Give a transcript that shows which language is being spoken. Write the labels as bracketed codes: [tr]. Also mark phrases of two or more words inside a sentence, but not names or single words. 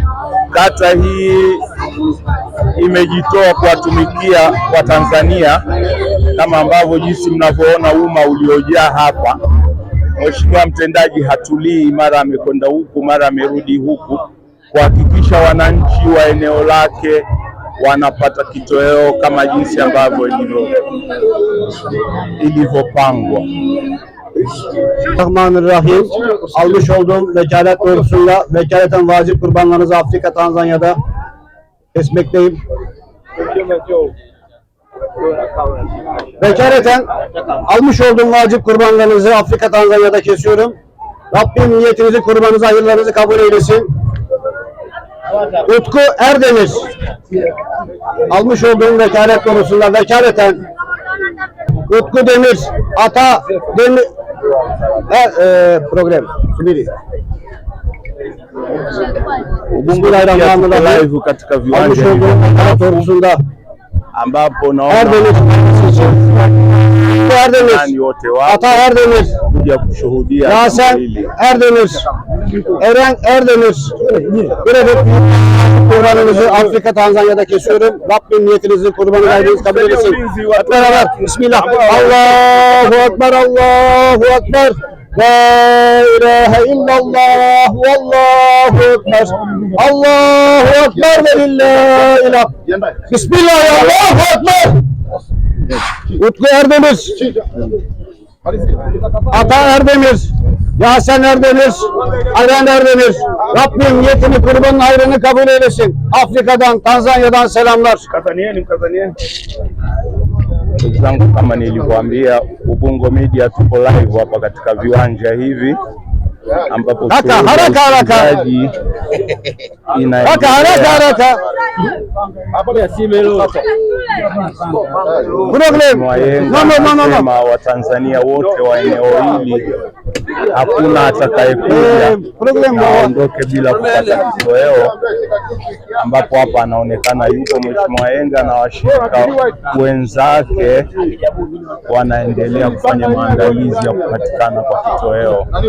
[sw] Kata hii imejitoa kuwatumikia Watanzania, kama ambavyo jinsi mnavyoona umma uliojaa hapa. Mheshimiwa mtendaji hatulii, mara amekwenda huku mara amerudi huku, kuhakikisha wananchi wa eneo lake wanapata kitoweo kama jinsi ambavyo ilivyopangwa. [tr] Bismillahirrahmanirrahim. Almış olduğum vekalet doğrultusunda vekaleten vacip kurbanlarınızı Afrika, Tanzanya'da kesmekteyim. Vekaleten almış olduğum vacip kurbanlarınızı Afrika, Tanzanya'da kesiyorum. Rabbim niyetinizi, kurbanınızı, hayırlarınızı kabul eylesin. Utku Erdemir, almış olduğum vekalet konusunda vekaleten Utku Demir, Ata Demir [sw] program subiri. [ar] Bismillahirrahmanirrahim. [sw] Katika viwanja [tr] konusunda [sw] ambapo naona [tr] Erdemir, Ata Erdemir, [sw] kuja kushuhudia [tr] Yasen Erdemir, Eren Erdemir, kurbanınızı Afrika, Tanzanya'da kesiyorum. Rabbim niyetinizi, kurbanı ayrınızı kabul etsin. Hep beraber Bismillah. [ar] الله أكبر، الله أكبر. لا إله إلا الله، والله أكبر. الله أكبر ولله إله. بسم الله، الله أكبر. [tr] Utku Erdemir, Ata Erdemir, Yasen Erdemir, Eren Erdemir. Rabbim niyetini, kurbanın hayrını kabul eylesin. Afrika'dan, Tanzanya'dan selamlar. [sw] Ndugu zangu, kama nilivyoambia, Ubungo Media tuko live hapa katika viwanja hivi ambapo haraka Mwayenga Watanzania wote wa eneo hili hakuna atakayekuja aondoke bila kupata kitoweo, ambapo hapa anaonekana yupo Mheshimiwa Mwayenga na washirika wenzake wanaendelea kufanya maandalizi ya kupatikana kwa kitoweo.